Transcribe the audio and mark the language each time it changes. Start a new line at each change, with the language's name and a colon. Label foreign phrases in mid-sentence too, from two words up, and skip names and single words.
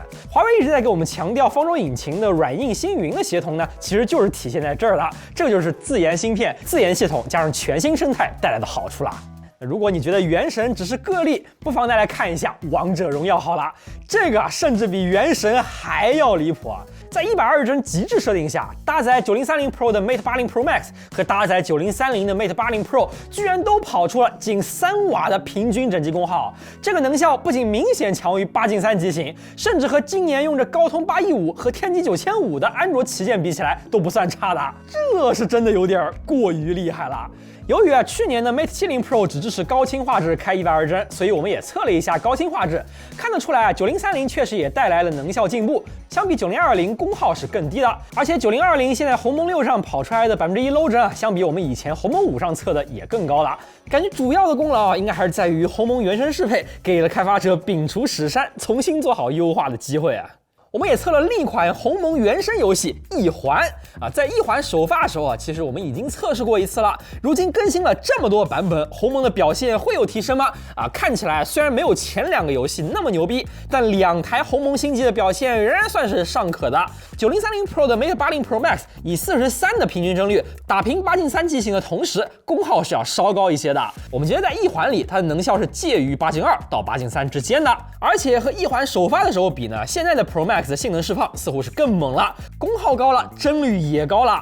Chinese: 華為一直在給我們強調方舟引擎的軟硬星雲的協同呢，其實就是體現在這兒的，這就是自研芯片、自研系統加上全新生態帶來的好處啦。如果你覺得原神只是個例，不妨再來看一下王者榮耀好了，這個甚至比原神還要離譜啊！在120幀極致設定下，搭載9030 Pro 的 Mate 80 Pro Max 和搭載9030的 Mate 80 Pro 居然都跑出了僅3瓦的平均整機功耗，這個能效不僅明顯強於893機型，甚至和今年用着高通815和天玑9500的安卓旗艦比起來都不算差的，這是真的有點過於厲害了。由於去年的 Mate 70 Pro 只支持高清畫質開120幀，所以我們也測了一下高清畫質，看得出來9030確實也帶來了能效進步，相比9020功耗是更低的，而且9020現在鴻蒙6上跑出來的1%low幀，相比我們以前鴻蒙5上測的也更高了。感覺主要的功勞應該還是在於鴻蒙原生適配給了開發者摒除屎山，重新做好優化的機會啊。我們也測了另一款鴻蒙原生遊戲《異環》啊，在《異環》首發的時候啊，其實我們已經測試過一次了。如今更新了這麼多版本，鴻蒙的表現會有提升嗎？啊，看起來雖然沒有前2個遊戲那麼牛逼，但2台鴻蒙新機的表現仍然算是尚可的。9030 Pro 的 Mate 80 Pro Max 以43的平均帧率打平893機型的同時，功耗是要稍高一些的。我們覺得在異環裡，它的能效是介於802到803之間的，而且和異環首發的時候比呢，現在的 Pro Max 的性能釋放似乎是更猛了，功耗高了，帧率也高了。